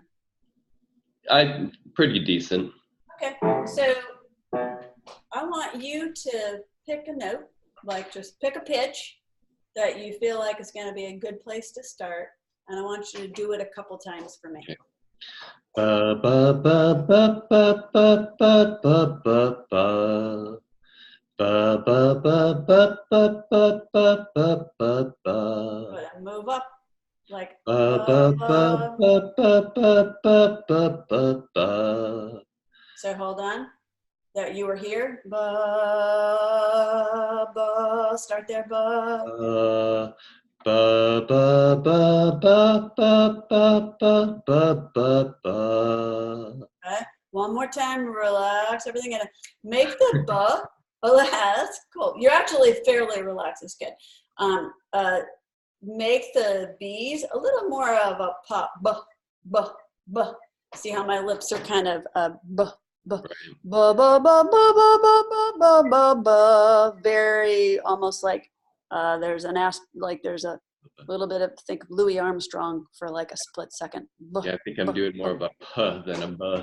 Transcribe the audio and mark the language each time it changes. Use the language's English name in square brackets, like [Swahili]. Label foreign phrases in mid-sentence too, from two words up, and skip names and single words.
[English] I'm pretty decent. Okay, so I want you to pick a note, like just pick a pitch that you feel like is going to be a good place to start, and I want you to do it a couple times for me. Okay. Ba ba ba ba ba ba ba ba ba ba. Ba ba ba ba ba ba ba ba ba ba. Good, and move up like Ba ba ba ba ba ba ba ba ba ba. So hold on. That you were here. Ba ba. Start there. Ba. Ba ba ba ba ba ba ba ba ba ba. Okay. One more time. Relax everything and make the ba. Oh, that's cool. You're actually fairly relaxed. It's good. Make the B's a little more of a pop. Ba ba ba. See how my lips are kind of ba ba ba ba ba ba ba ba ba ba ba. Very almost like there's an there's a little bit of think of Louis Armstrong for like a split second. Yeah, I think I'm doing more of a puh than a buh.